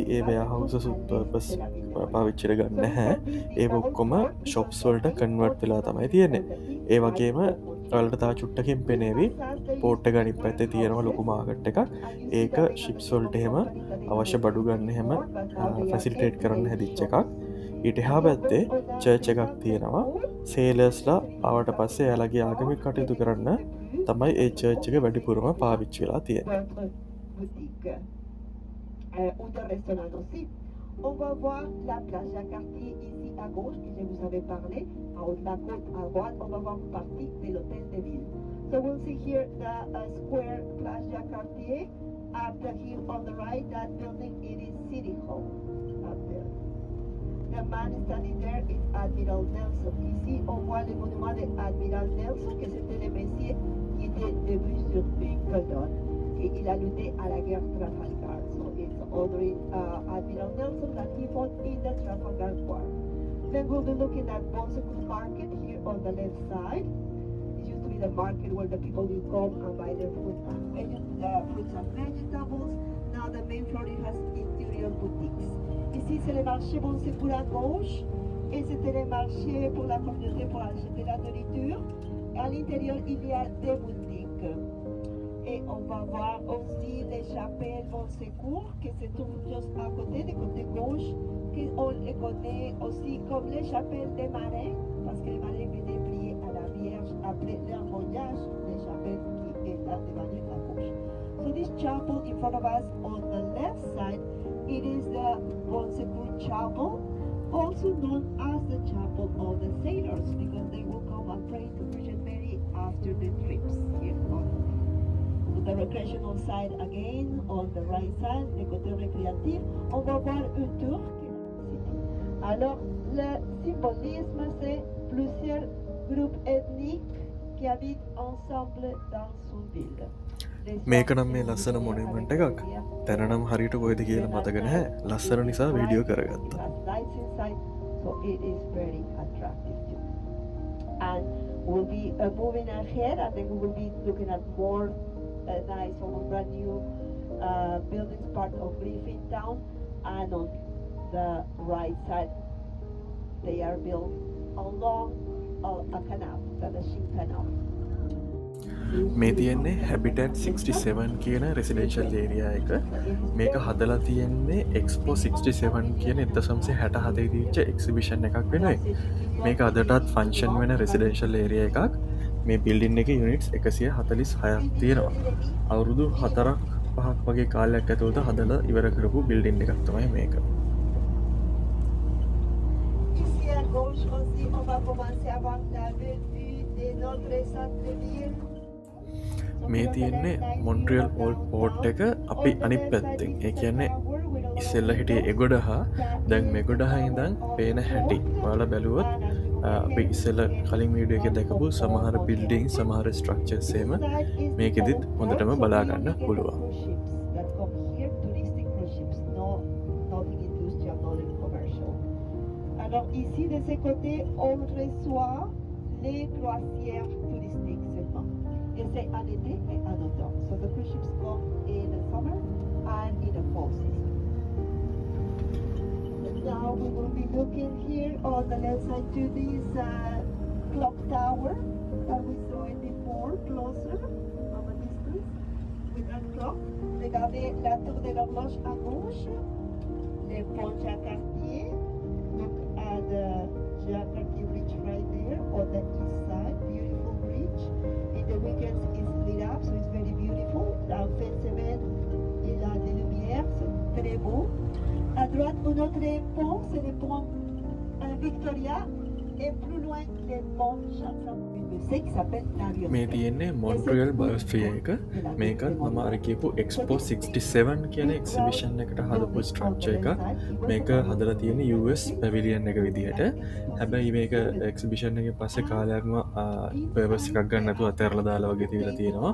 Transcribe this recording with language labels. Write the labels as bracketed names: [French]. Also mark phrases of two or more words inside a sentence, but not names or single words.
[Sinhala] ඒ [English] warehouse purpose [Sinhala] පාවිච්චිට ගන්න නැහැ ඒ ඔක්කොම ෂොප්ස් වලට කන්වර්ට් වෙලා තමයි තියෙන්නේ ඒ වගේම ඔයාලට තා චුට්ටකින් පෙනේවි පෝට් එක අනිත් පැත්තේ තියෙනවා ලොකු මාකට් එකක් ඒක ෂිප්ස් වලට එහෙම අවශ්‍ය බඩු ගන්න එහෙම ෆැසිලිටේට් කරන්න හැදිච්ච එකක් ඊට එහා පැත්තේ චර්ච් එකක් තියෙනවා සේලර්ස්ලා ආවට පස්සේ එයාලගේ ආගමික කටයුතු කරන්න තමයි ඒ චර්ච් එක වැඩිපුරම පාවිච්චි වෙලා තියෙන්නේ [French] On va voir la plage Jacques-Cartier ici à gauche, que je vous avais parlé. En haut de la côte à droite, on va voir une partie de l'hôtel de ville. [English] So we'll see here the Cartier. After him on the right, that building, it is City Hall up there. The man standing there is Admiral Nelson. [French] Ici, on voit le monument de Admiral Nelson, que c'était le messier qui était debout sur une colonne et il a lutté à la guerre Trafalgar. [English] So it's honoring Admiral Nelson that he fought in the Trafalgar War. Then we'll be looking at Bonsecourt Market here on the left side. This used to be the market where the people will come and buy their fruits and vegetables. Now the main floor it has interior boutiques. [French] Ici c'est le marché Bonsecourt à gauche et c'était le marché pour la communauté pour acheter la nourriture. À l'intérieur il y a des boutiques. Et on va voir aussi les chapelles Bonsecourt qui se trouvent juste à côté, du côté gauche, qu'on les connaît aussi comme les chapelles des marins, parce que les marins venaient prier à la Vierge après leur voyage, les chapelles qui est là devant nous à gauche. [English] So this chapel in front of us on the left side, it is the Bonsecourt Chapel, also known as the Chapel of the Sailors, because they will come and pray to Virgin Mary after the trips here on the recreational side again, on the right side, [French] le côté récréatif, on va voir une tour. Alors, le symbolisme, c'est plusieurs groupes ethniques qui habitent ensemble dans une ville. [Sinhala] මේක නම් මේ ලස්සන මොනියුමන්ට් එකක්. තැන නම් හරියට කොහෙද කියලා මතක නැහැ. ලස්සන නිසා වීඩියෝ කරගත්තා. [English] So it is very attractive too. And we'll be moving ahead, and then we will be looking at more nice, almost brand new buildings, part of Griffintown, and on the right side, they are built along a canal, the Lachine Canal. [Sinhala] මේ තියෙන්නේ හැබිටට් 67 කියන [English] residential area [Sinhala] එක. මේක හදලා තියෙන්නේ එක්ස්පෝ 67 කියන 1967 දීච්ච එක්සිබිෂන් එකක් වෙනුවෙන්. මේක අදටත් ෆන්ක්ෂන් වෙන [English] residential area [Sinhala] එකක්. මේ බිල්ඩින් එක යුනිට්ස් 146ක් තියෙනවා. අවුරුදු 4ක් 5ක් වගේ කාලයක් ඇතුළත හදලා ඉවර කරපු බිල්ඩින් එකක් තමයි මේක. [French] Ici à gauche aussi, on va commencer à voir la vue de notre centre-ville. [Sinhala] මේ තියෙන්නේ මොන්ට්‍රියල් ඕල්ඩ් පෝට් එක අපි අනිත් පැත්තෙන්. ඒ කියන්නේ ඉස්සෙල්ල හිටියේ එගොඩ හා දැන් මෙගොඩ හා ඉඳන් පේන හැටි. ඔයාලා බැලුවොත් අපි ඉස්සෙල්ල කලින් වීඩියෝ එකේ දැකපු සමහර බිල්ඩින් සමහර ස්ට්‍රක්චර්ස් එහෙම මේකෙදිත් හොඳටම බලා ගන්න පුළුවන්. [French] Alors ici de ce côté on reçoit les croisières touristiques seulement. Et c'est en été et en automne. [English] So the cruise ships come in the summer and in the fall season. And now we will be looking here on the left side to this clock tower that we saw it before, closer from a distance with that clock. [French] Regardez la tour de l'horloge à gauche, les ponts Jacques Cartier. [English] Look at the Jacques Cartier bridge right there on the east side, beautiful bridge. The weekends is lit up, so it's very beautiful. [French] La fin de semaine, il y a des lumières, c'est très beau. À droite, un autre pont, c'est le pont Victoria, et plus loin, le pont Chanson. Une musée qui s'appelle l'avion. [Sinhala] මේ තියෙන්නේ මොන්ට්‍රියල් බයොස්ෆියර් එක. මේකත් මම අර කියපු එක්ස්පෝ 67 කියන එක්සිබිෂන් එකට හදපු ස්ට්‍රක්චර් එකක්. මේක හදලා තියෙන්නේ US පැවිලියන් එක විදිහට. හැබැයි මේක එක්සිබිෂන් එකේ පස්සේ කාලයක්ම පර්පස් එකක් ගන්න නැතුව අතහැරලා දාලා වගේ තියලා තියෙනවා.